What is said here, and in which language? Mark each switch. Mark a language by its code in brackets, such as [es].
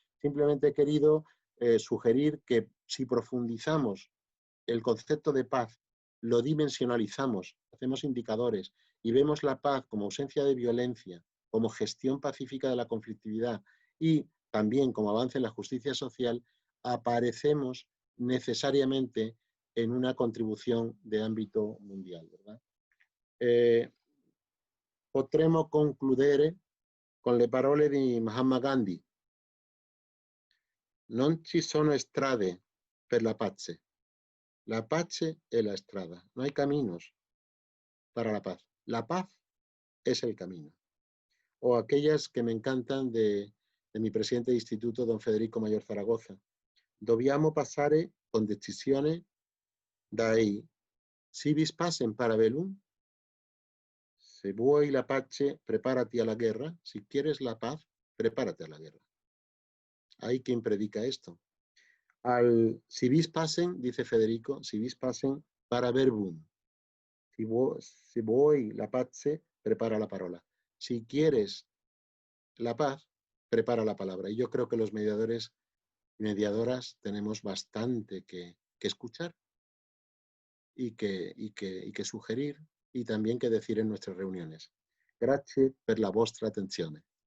[es] Simplemente he querido sugerir que si profundizamos el concepto de paz, lo dimensionalizamos, hacemos indicadores y vemos la paz como ausencia de violencia, como gestión pacífica de la conflictividad y también como avance en la justicia social, aparecemos necesariamente en una contribución de ámbito mundial, ¿verdad? [it] Potremo concludere con le parole di Mahatma Gandhi. Non ci sono strade per la pace. La pace è la strada. [es] No hay caminos para la paz. La paz es el camino. O aquellas que me encantan de mi presidente de instituto, don Federico Mayor Zaragoza. [it] Dobbiamo passare con decisione dai civis pacem para bellum. Si vuoi la pace, [es] prepárate a la guerra. Si quieres la paz, prepárate a la guerra. Hay quien predica esto. Al si vis pacem, dice Federico, [la] si vis pacem para verbum. [it] Si vuoi la pace, prepara la parola. [es] Si quieres la paz, prepara la palabra. Y yo creo que los mediadores y mediadoras tenemos bastante que escuchar y que sugerir y también que decir en nuestras reuniones. [it] Grazie per la vostra attenzione.